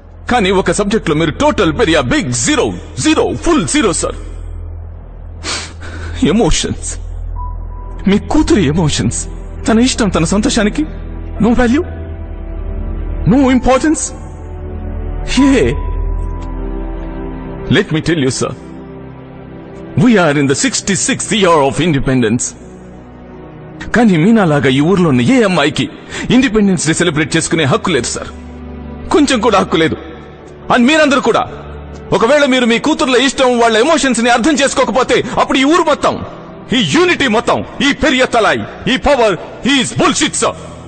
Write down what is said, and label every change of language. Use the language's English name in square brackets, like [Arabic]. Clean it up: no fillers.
[Telugu] కానీ ఒక సబ్జెక్ట్ లో మీరు [English] total పెరియా big zero full zero [Telugu] sir. Emotions, మీ కూతురి ఎమోషన్స్, తన ఇష్టం, తన సంతోషానికి [English] No value, no importance. Let me tell you, sir, we are in the 66th year of independence. [Telugu] కానీ మీనాలాగా ఈ ఊర్లో ఉన్న ఏ అమ్మాయికి ఇండిపెండెన్స్ డే సెలబ్రేట్ చేసుకునే హక్కు లేదు సార్, కొంచెం కూడా హక్కు లేదు. అండ్ మీరందరూ కూడా, ఒకవేళ మీరు మీ కూతుర్ల ఇష్టం, వాళ్ళ ఎమోషన్స్ ని అర్థం చేసుకోకపోతే అప్పుడు ఈ ఊరు మొత్తం, ఈ యూనిటీ మొత్తం, ఈ పెరియ తలాయ్, ఈ [English] Power is bullshit sir.